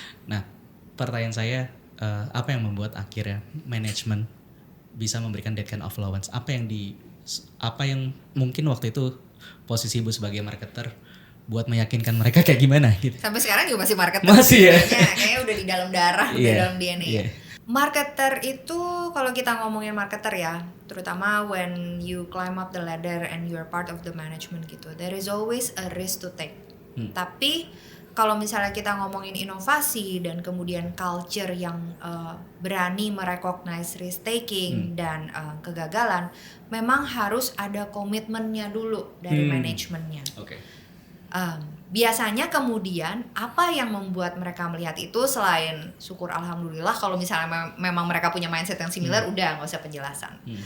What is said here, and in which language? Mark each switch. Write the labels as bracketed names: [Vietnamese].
[Indonesian] Nah, pertanyaan saya, apa yang membuat akhirnya manajemen bisa memberikan [English] that kind of allowance? [Indonesian] Apa yang mungkin waktu itu posisi Ibu sebagai marketer buat meyakinkan mereka kayak gimana gitu? Sampai sekarang juga masih marketer. Masih ya? Kayaknya udah di dalam darah, udah dalam DNA. Marketer itu, kalau kita ngomongin marketer ya, [English] terutama when you climb up the ladder and you're part of the management gitu, there is always a risk to take. Tapi [Indonesian] kalau misalnya kita ngomongin inovasi dan kemudian culture yang berani merecognize risk taking dan kegagalan, memang harus ada komitmennya dulu dari manajemennya. Oke. Biasanya kemudian apa yang membuat mereka melihat itu selain syukur alhamdulillah kalau misalnya memang mereka punya mindset yang similar, udah nggak usah penjelasan.